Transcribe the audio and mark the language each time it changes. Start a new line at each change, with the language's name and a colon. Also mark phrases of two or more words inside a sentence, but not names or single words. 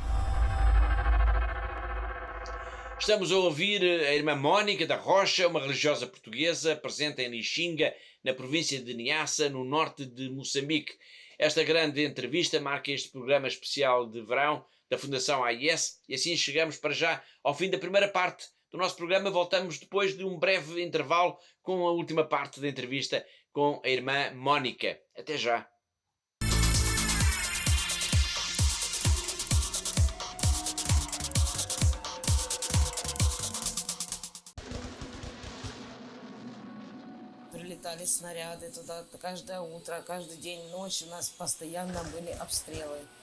Portuguese: Estamos a ouvir a irmã Mónica da Rocha, uma religiosa portuguesa presente em Lixinga, na província de Niassa, no norte de Moçambique. Esta grande entrevista marca este programa especial de verão da Fundação AIS e assim chegamos para já ao fim da primeira parte do nosso programa. Voltamos depois de um breve intervalo com a última parte da entrevista com a irmã Mónica. Até já.
Russian: Прилетали снаряды туда каждое утро, каждый день, ночь у нас постоянно были обстрелы.